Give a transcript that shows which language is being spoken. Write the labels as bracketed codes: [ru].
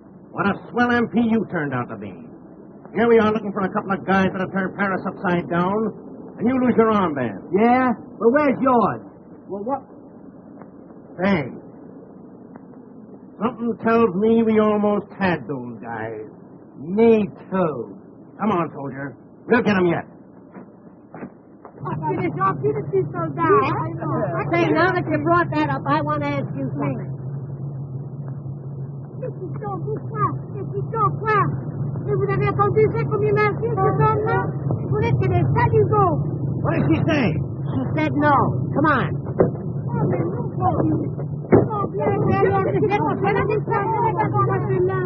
[en] What a swell MP you turned out to be. Here we are looking for a couple of guys that have turned Paris upside down, and you lose your armband. Yeah? Well, where's yours? Well, what? Hey. Something tells me we almost had those guys. Me too. Come on, soldier. We'll get him yet. [fr] C'est gentil de ces soldats. [en] Say, now that you brought that up, I want to ask you something. [fr] Qu'est-ce qu'ils sont, pourquoi? Qu'est-ce qu'ils sont, quoi? Et vous avez entendu ça comme il m'a dit, ce homme-là? Vous n'êtes que des salugots. [en] What did she say? She said no. Come on. [fr] Oh, mais non, oh, bien, c'est la distraction de la machine-là.